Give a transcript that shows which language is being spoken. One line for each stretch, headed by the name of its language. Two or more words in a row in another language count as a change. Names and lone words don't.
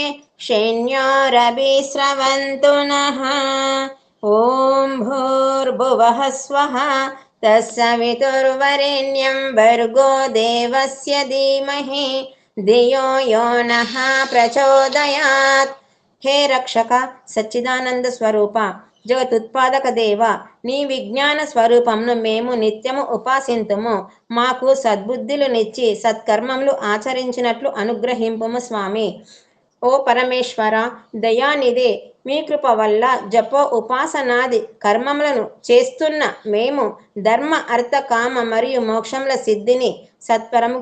Sanskrit: शन्योरभिस्रवन्तु नः ॐ भूर्भुवः स्वः तत्सवितुर्वरेण्यं भर्गो देवस्य धीमहि धियो यो नः प्रचोदयात्
Telugu: హే రక్షక సచ్చిదానంద స్వరూప జగతుత్పాదక దేవ నీ విజ్ఞాన స్వరూపంను మేము నిత్యము ఉపాసింతుము మాకు సద్బుద్ధులు నిచ్చి సత్కర్మములు ఆచరించినట్లు అనుగ్రహింపుము స్వామి ఓ పరమేశ్వర దయానిదే మీ కృప వల్ల జపో ఉపాసనాది కర్మములను చేస్తున్న మేము ధర్మ అర్థ కామ మరియు మోక్షముల సిద్ధిని సత్వరముగా